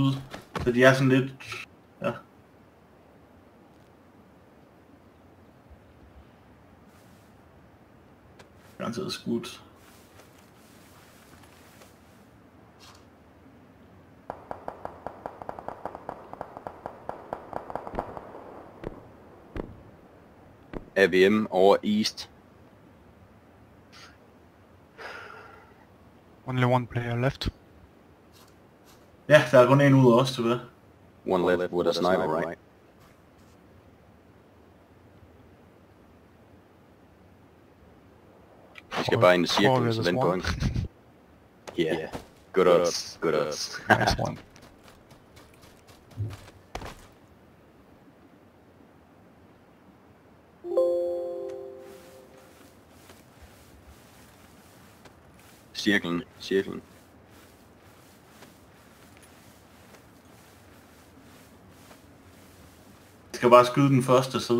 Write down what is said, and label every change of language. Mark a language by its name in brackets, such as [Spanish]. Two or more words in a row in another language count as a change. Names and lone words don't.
[Danish] Så de er sådan lidt... Ja. Garanteret skudt. [English] AVM over East. Only one player left. [Danish] Ja, der er kun en ud af os tilbage. [English] One left with a sniper, right? [Danish] Vi skal bare ind i cirklen, så den går ind. [English] Yeah. Good odds. Good odds. Nice one. [Danish] Cirklen. Jeg skal bare skyde den første, så ved